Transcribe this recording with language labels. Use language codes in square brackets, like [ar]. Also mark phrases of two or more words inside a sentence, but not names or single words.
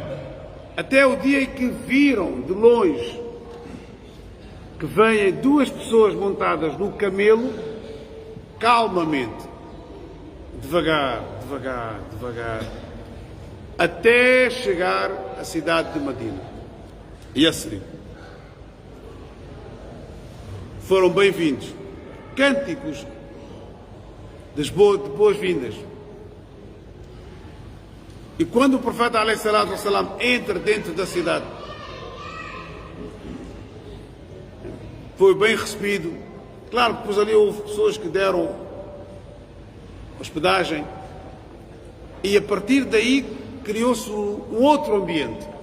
[pt] Até o dia em que viram de longe que vêm duas pessoas montadas no camelo, calmamente, devagar, até chegar à cidade de Medina, Yasrib. Foram bem-vindos. Cânticos de boas-vindas. E quando o profeta [ar] عليه الصلاة والسلام [pt] entra dentro da cidade, foi bem recebido. Claro que depois ali houve pessoas que deram hospedagem e a partir daí criou-se um outro ambiente.